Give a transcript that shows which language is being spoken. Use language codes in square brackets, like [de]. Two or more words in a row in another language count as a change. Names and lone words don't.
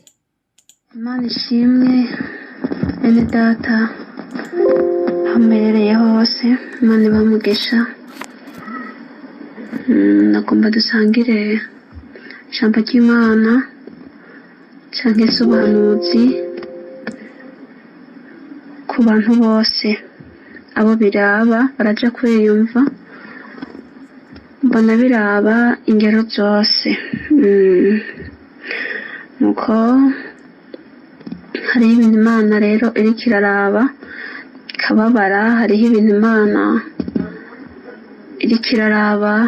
[rn] Imana ishimwe bene data hamerereye hose, Imana ibamugisha. Nagomba dusangire ijambo ry'Imana cyangwa se ubuhanuzi ku bantu bose, abo biraba baraja kwiyumva, mbona biraba ingero zose. Nuko hariho ibintu Imana rero iriko iraraba ikababara, hariho ibintu Imana iriko iraraba